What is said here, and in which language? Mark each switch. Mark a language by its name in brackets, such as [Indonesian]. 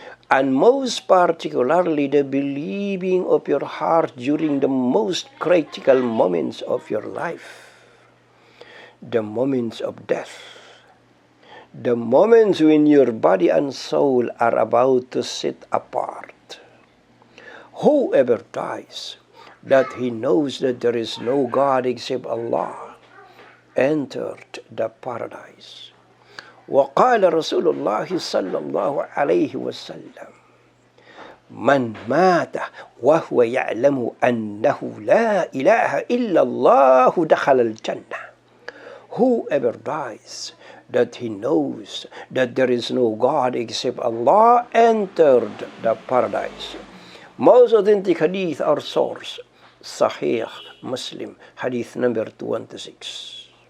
[English] And most particularly the believing of your heart during the most critical moments of your life, the moments of death, the moments when your body and soul are about to sit apart. Whoever dies, that he knows that there is no God except Allah, entered the paradise. [Arabic] وقال رسول الله صلى الله عليه وسلم من مات وهو يعلم أنه لا إله إلا الله دخل الجنة. [English] Whoever dies, that he knows that there is no God except Allah, entered the paradise. Most authentic hadith are source, Sahih Muslim, hadith number 26.